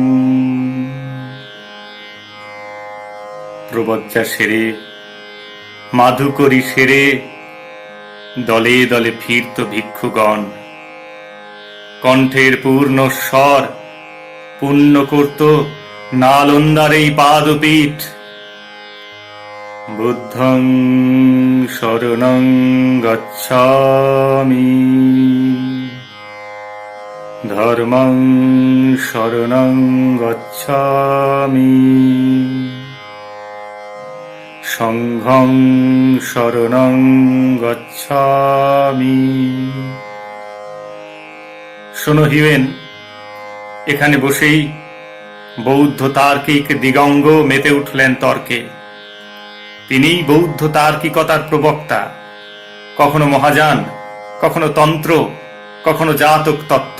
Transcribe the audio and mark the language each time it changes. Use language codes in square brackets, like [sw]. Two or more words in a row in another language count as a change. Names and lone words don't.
[bn] প্রবজ্জা সেরে, মাধুকরী সেরে দলে দলে ফিরত ভিক্ষুগণ। কণ্ঠের পূর্ণ স্বর পূর্ণ করত নালন্দার এই পাদপীঠ। [pi] বুদ্ধং শরণং গচ্ছামি, ধর্মং শরণং গচ্ছামি, সংঘং শরণং গচ্ছামি। [bn] শোনো হিউয়েন, এখানে বসেই বৌদ্ধ তার্কিক দিগঙ্গ মেতে উঠলেন তর্কে। তিনিই বৌদ্ধ তার্কিকতার প্রবক্তা, কখনো মহাযান, কখনো তন্ত্র, কখনো জাতক তত্ত্ব।